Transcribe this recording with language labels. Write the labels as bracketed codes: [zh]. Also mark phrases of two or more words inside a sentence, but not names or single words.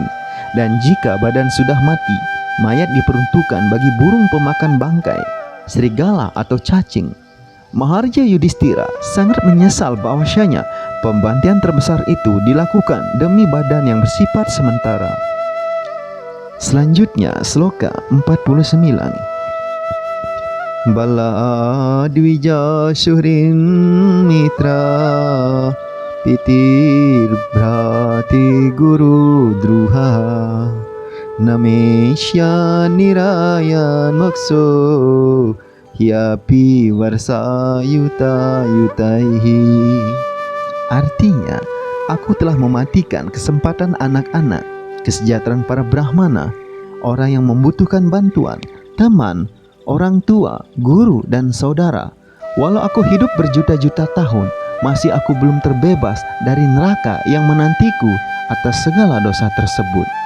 [id] Dan jika badan sudah mati, mayat diperuntukkan bagi burung pemakan bangkai, serigala atau cacing. Maharaja Yudhistira sangat menyesal bahwasanya pembantian terbesar itu dilakukan demi badan yang bersifat sementara. Selanjutnya, sloka 49. [sa] Bala Dwija Syuhrin Mitra Pitir Bhrati Guru Druha Namesya Nirayan Makso Hyapi Warsa Yuta Yutaihi. [id] Artinya, aku telah mematikan kesempatan anak-anak, kesejahteraan para Brahmana, orang yang membutuhkan bantuan, teman, orang tua, guru, dan saudara. Walau aku hidup berjuta-juta tahun, masih aku belum terbebas dari neraka yang menantiku atas segala dosa tersebut.